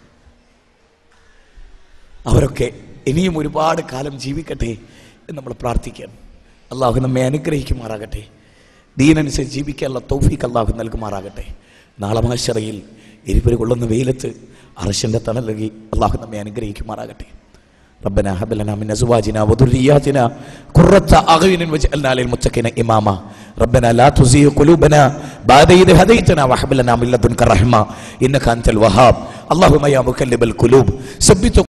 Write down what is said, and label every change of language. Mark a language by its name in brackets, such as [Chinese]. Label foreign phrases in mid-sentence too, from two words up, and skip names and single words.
[Malayalam] അവരൊക്കെ ഇനിയും ഒരുപാട് കാലം ജീവിക്കട്ടെ എന്ന് നമ്മൾ പ്രാർത്ഥിക്കണം. അള്ളാഹു നമ്മെ അനുഗ്രഹിക്കുമാറാകട്ടെ. ദീനനുസരിച്ച് ജീവിക്കാനുള്ള തൗഫീഖ് അള്ളാഹു നൽകുമാറാകട്ടെ. നാളെ മഹ്ശറയിൽ എരിപൊരി കൊള്ളുന്ന വെയിലത്ത് അർശിൻ്റെ തണൽ നൽകി അള്ളാഹു നമ്മെ അനുഗ്രഹിക്കുമാറാകട്ടെ. [Arabic] ربنا هب لنا من ازواجنا وذرياتنا قرة اعين واجعلنا للمتقين اماما ربنا لا تزغ قلوبنا بعد إذ هديتنا وهب لنا من لدنك رحمة انك انت الوهاب اللهم يا مقلب القلوب ثبت